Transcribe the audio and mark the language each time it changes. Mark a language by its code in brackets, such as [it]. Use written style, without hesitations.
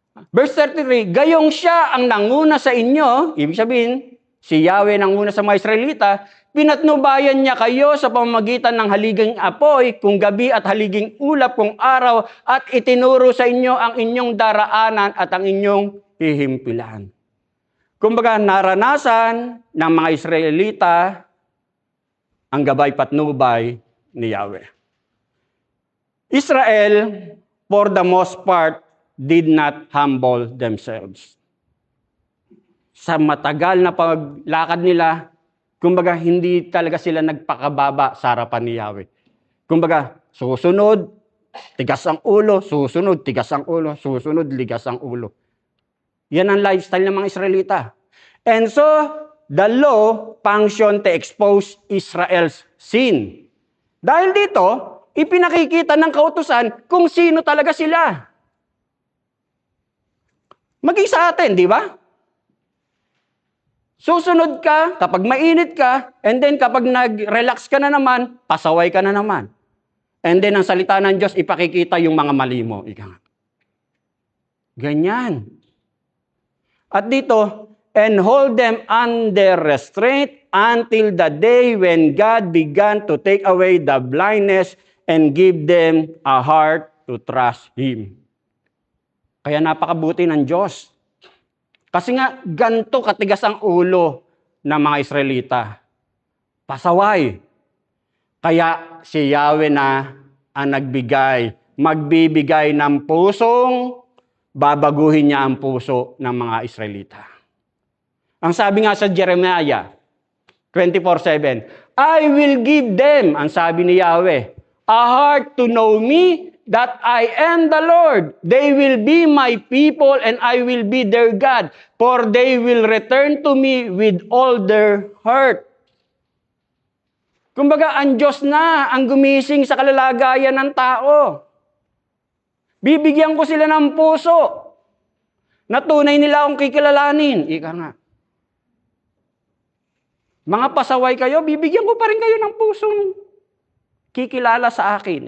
[tl] Verse 33, gayong siya ang nanguna sa inyo, ibig sabihin, si Yahweh nanguna sa mga Israelita, pinatnubayan niya kayo sa pamamagitan ng haliging apoy kung gabi at haliging ulap kung araw at itinuro sa inyo ang inyong daraanan at ang inyong hihimpilan. Kumbaga, naranasan ng mga Israelita ang gabay patnubay ni Yahweh. [en] Israel, for the most part, did not humble themselves. [tl] Sa matagal na paglakad nila, kumbaga hindi talaga sila nagpakababa sa harapan ni Yahweh. Kumbaga, susunod, tigas ang ulo, susunod, tigas ang ulo, susunod, ligas ang ulo. Yan ang lifestyle ng mga Israelita. [en] And so, the law functioned to expose Israel's sin. [tl] Dahil dito, ipinakikita ng kautusan kung sino talaga sila. Maging sa atin, di ba? Susunod ka, kapag mainit ka, [en] and then [tl] kapag nag-relax ka na naman, pasaway ka na naman. [en] And then [tl] ang salita ng Diyos, ipakikita yung mga mali mo. Ganyan. At dito, [en] and hold them under restraint until the day when God began to take away the blindness and give them a heart to trust Him. [tl] Kaya napakabuti ng Diyos. Kasi nga, ganito katigas ang ulo ng mga Israelita. Pasaway. Kaya si Yahweh na ang magbibigay ng pusong babaguhin niya ang puso ng mga Israelita. Ang sabi nga sa [en] Jeremiah 24:7, I will give them, [tl] ang sabi ni Yahweh, [en] a heart to know me, that I am the Lord. They will be my people and I will be their God, for they will return to me with all their heart. [tl] Kumbaga, ang Diyos na ang gumising sa kalalagayan ng tao. Bibigyan ko sila ng puso na tunay nila akong kikilalanin. Ika nga. Mga pasaway kayo, bibigyan ko pa rin kayo ng pusong kikilala sa akin.